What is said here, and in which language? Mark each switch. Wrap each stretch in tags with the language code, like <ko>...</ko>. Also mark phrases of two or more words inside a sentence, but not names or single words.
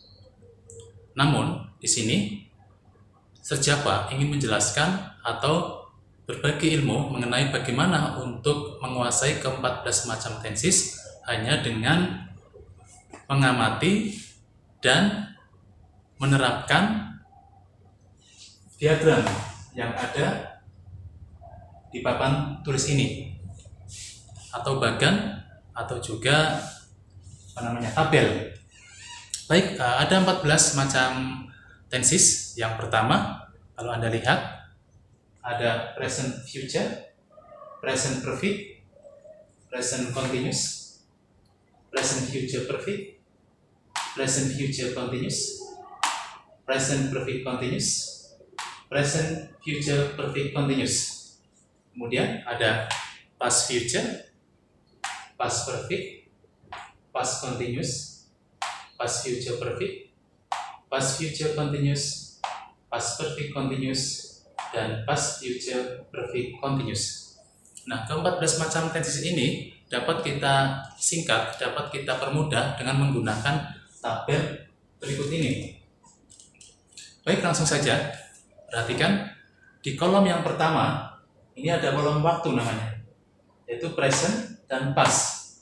<id>Namun, di sini Java ingin menjelaskan atau berbagi ilmu mengenai bagaimana untuk menguasai ke-14 macam tenses hanya dengan mengamati dan menerapkan diagram yang ada di papan tulis ini atau bagan atau juga tabel. Baik, ada 14 macam tenses. Yang pertama, kalau Anda lihat, ada</id> <en>present future, present perfect, present continuous, present future perfect, present future continuous, present perfect continuous, present future perfect continuous.</en> <id>Kemudian ada</id> <en>past future, past perfect, past continuous, past future perfect, past future continuous, past perfect continuous,</en> <id>dan</id> <en>past future perfect continuous.</en> <id>Nah, ke-14 macam tenses ini dapat kita singkat, dapat kita permudah dengan menggunakan tabel berikut ini. Baik, langsung saja. Perhatikan, di kolom yang pertama, ini ada kolom waktu namanya, yaitu present dan past.</id>